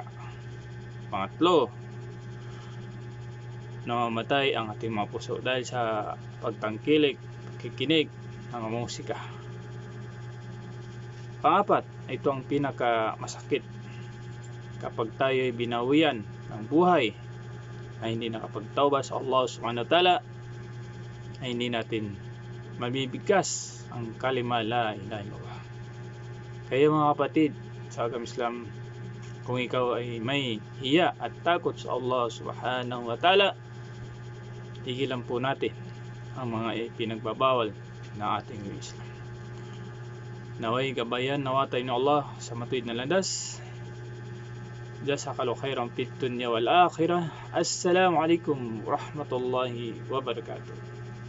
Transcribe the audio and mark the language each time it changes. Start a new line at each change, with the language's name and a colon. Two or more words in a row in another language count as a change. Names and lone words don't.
Filipino: Pangatlo, namamatay ang ating mga puso dahil sa pagtangkilik, pagkikinig ng musika. Pangapat, ito ang pinakamasakit. Kapag tayo ay binawian ng buhay ay hindi nakapagtawba sa Allah
Arabic: سبحانه وتعالى,
Filipino: ay hindi natin mabibigkas ang kalima
Arabic: لا إله إلا الله.
Filipino: Kaya mga kapatid sa agama Islam, kung ikaw ay may hiya at takot sa Allah
Arabic: سبحانه وتعالى,
Filipino: tigilan po natin ang mga pinagbabawal na ating Islam. Naway gabayan nawatay ni Allah sa matuwid na landas.
Arabic: جزاك الله خيرا في الدنيا والآخرة. السلام عليكم ورحمة الله وبركاته.